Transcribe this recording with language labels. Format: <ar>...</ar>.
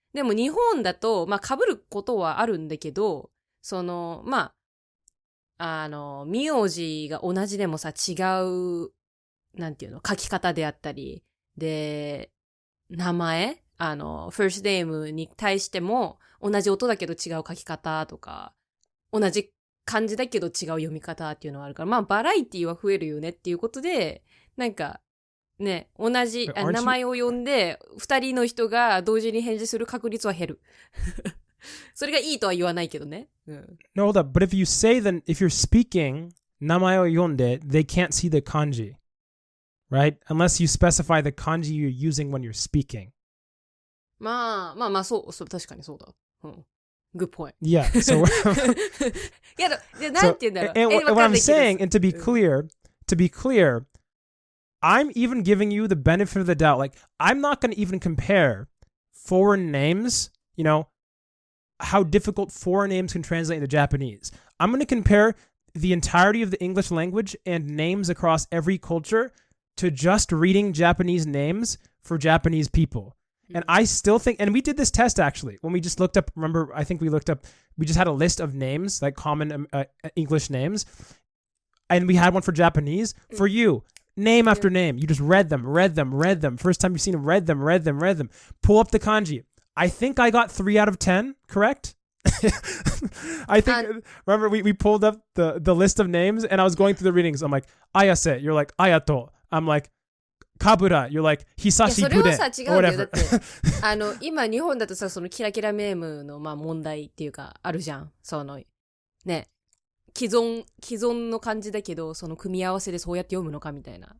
<ja>でも日本だと、まあ被ることはあるんだけど、まあ、名字が同じでもさ、違う、なんていうの、書き方であったり、で、名前</ja> <en>first name</en> <ja>に対しても、同じ音だけど違う書き方とか、同じ漢字だけど違う読み方っていうのはあるから、まあバラエティは増えるよねっていうことで、なんか、ね、同じ名前を呼んで、二人の人が同時に返事する確率は減る。それがいいとは言わないけどね。うん。</ja> <en>No, hold up. But if you say then, if you're speaking</en> <ja>名前を読んで,</ja> <en>they can't see the kanji, right? Unless you specify the kanji you're using when you're speaking.</en> <ja>まあ、そう、確かにそうだ。</ja> <en>うん。Good point. Yeah. So,</en> <ja>いや、なんて言うんだろう。</ja> <en>and what I'm saying, and to be clear, I'm even giving you the benefit of the doubt. Like, I'm not going to even compare foreign names, you know, how difficult foreign names can translate into Japanese. I'm going to compare the entirety of the English language and names across every culture to just reading Japanese names for Japanese people. And I still think, and we did this test actually, when we just looked up, remember, I think we just had a list of names, like common English names, and we had one for Japanese. For you, name after name, you just read them. First time you've seen them, read them. Pull up the kanji. I think I got 3 out of 10, correct? I think, remember, we pulled up the list of names, and I was going through the readings. I'm like, Ayase, you're like, Ayato. I'm like, Kabura, you're like, Hisashi Bude.</en> <ja>それはさ、違うんだよ。だって、今日本だとさ、そのキラキラネームの、まあ問題っていうか、あるじゃん。ね。既存の漢字だけど、その組み合わせでそうやって読むのかみたいな。</ja>